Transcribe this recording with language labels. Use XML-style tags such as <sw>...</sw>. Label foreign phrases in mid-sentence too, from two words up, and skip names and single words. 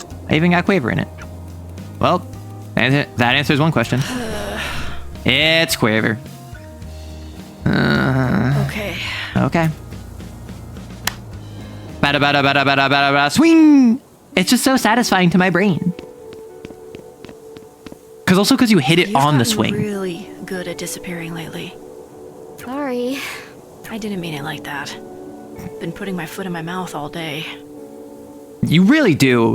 <en>I even got Quaver in it. Well, that answers one question. It's Quaver. Okay. Okay. Bada bada bada bada bada bada swing! It's just so satisfying to my brain. Because you hit it on the swing. You've gotten really good at disappearing lately. Sorry. I didn't mean it like that. Been putting my foot in my mouth all day. You really do.</en>